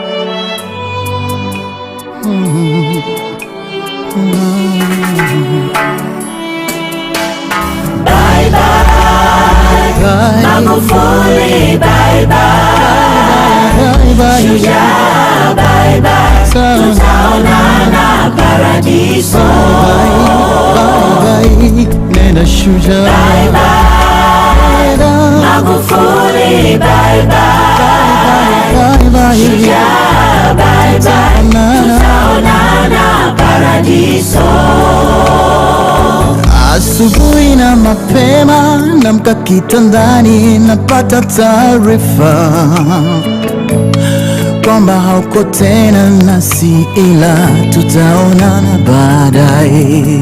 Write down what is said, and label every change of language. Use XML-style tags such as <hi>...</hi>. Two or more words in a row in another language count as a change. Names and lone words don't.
<en>Bye bye, Magufuli, bye bye, Shujaa, bye bye,</en> <sw>tutaonana paradiso. Nenda Shujaa,</sw> <en>bye bye, Magufuli, bye bye, Shujaa, bye bye,</en> <sw>tutaonana paradiso. Asubuhi na mapema namka kitandani napata taarifa kwamba hauko tena nasi, ila tutaonana baadaye.</sw>